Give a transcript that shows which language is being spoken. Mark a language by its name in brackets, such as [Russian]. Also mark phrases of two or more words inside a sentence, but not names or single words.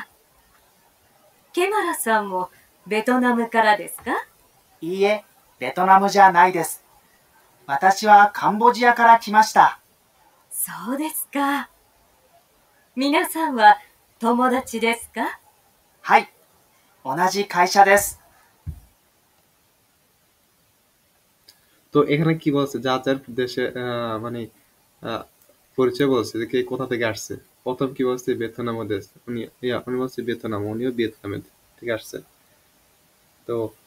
[Japanese] ケマラさんもベトナムからですか？いいえ、ベトナムじゃないです。私はカンボジアから来ました。そうですか。皆さんは友達ですか？はい、同じ会社です。 [Bangla] তো এখানে কি বলছে? যার যার দেশে মানে আহ, পরিচয় বলছে যে কে কোথা থেকে আসছে। প্রথম কি বলছে? ভিয়েতনাম দেশ। উনি বলছে ভিয়েতনাম, উনিও ভিয়েতনামে থেকে আসছে।